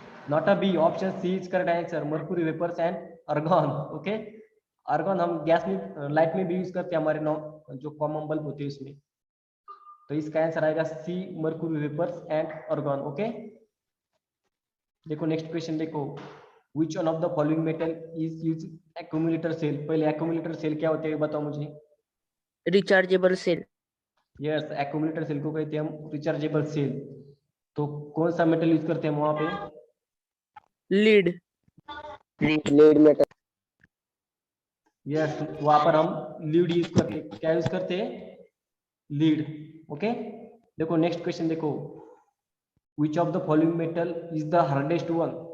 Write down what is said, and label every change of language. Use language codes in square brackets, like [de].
[en] Not a B, option C is correct answer mercury vapours and argon okay. [hi] Argon हम gas में light में भी use करते हैं, हमारे जो कॉमन बल्ब होते हैं उसमें। तो इसका आंसर आएगा सी Mercury vapours and argon okay. देखो नेक्स्ट क्वेश्चन देखो [en] which one of the following metal is used accumulator cell? [hi] पहले accumulator cell क्या होते हैं बताओ मुझे। [en] Rechargeable cell. [hi] Yes accumulator cell को कहते हैं हम रिचार्जेबल सेल। तो कौन सा मेटल यूज करते हैं हम वहां पे? [en] Lead. Lead metal. [hi] यस वहां पर हम लीड यूज करते हैं। क्या यूज करते हैं? Lead okay. देखो नेक्स्ट क्वेश्चन देखो [en] which of the following metal is the hardest one?